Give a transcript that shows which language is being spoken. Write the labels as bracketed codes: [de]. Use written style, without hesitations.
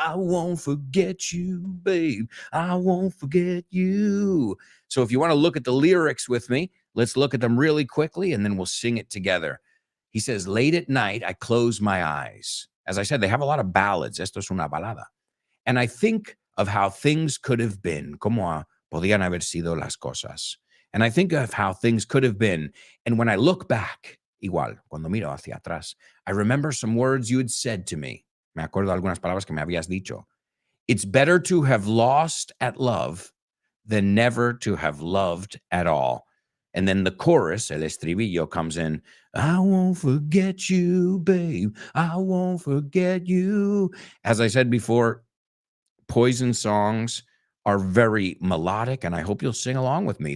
[en] I won't forget you, babe. I won't forget you. So if you want to look at the lyrics with me, let's look at them really quickly and then we'll sing it together. He says, late at night, I close my eyes. As I said, they have a lot of ballads. [es] Esto es una balada. [en] And I think of how things could have been. [es] Como podían haber sido las cosas. [en] And I think of how things could have been. And when I look back, [es] igual, cuando miro hacia atrás, [en] I remember some words you had said to me. [es] Me acuerdo de algunas palabras que me habías dicho. [en] It's better to have lost at love than never to have loved at all. And then the chorus, el estribillo, comes in. I won't forget you, babe. I won't forget you. As I said before, Poison songs are very melodic, and I hope you'll sing along with me.